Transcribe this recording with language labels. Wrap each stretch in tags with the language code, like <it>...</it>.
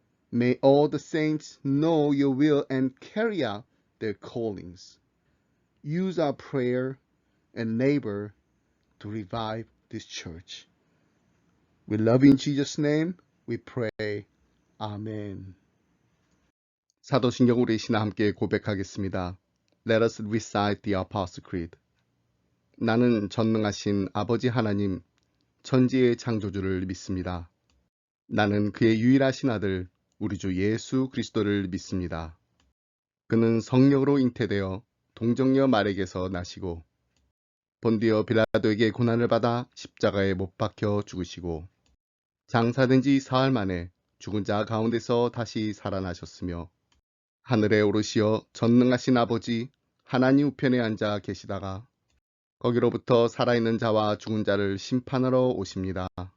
<en>May all the saints know your will and carry out their callings. Use our prayer and labor to revive this church. We love you in Jesus' name. We pray. 아멘.</en> <ko>사도신경 우리 신하 함께 고백하겠습니다.</ko> <en>Let us recite the Apostle Creed.</en> <ko>나는 전능하신 아버지 하나님, 천지의 창조주를 믿습니다. 나는 그의 유일하신 아들, 우리 주 예수 그리스도를 믿습니다. 그는 성령으로 잉태되어 동정녀 마리에게서 나시고 본디오 빌라도에게 고난을 받아 십자가에 못 박혀 죽으시고 장사된 지 사흘 만에 죽은 자 가운데서 다시 살아나셨으며 하늘에 오르시어 전능하신 아버지 하나님 우편에 앉아 계시다가 거기로부터 살아있는 자와 죽은 자를 심판하러 오십니다.</ko>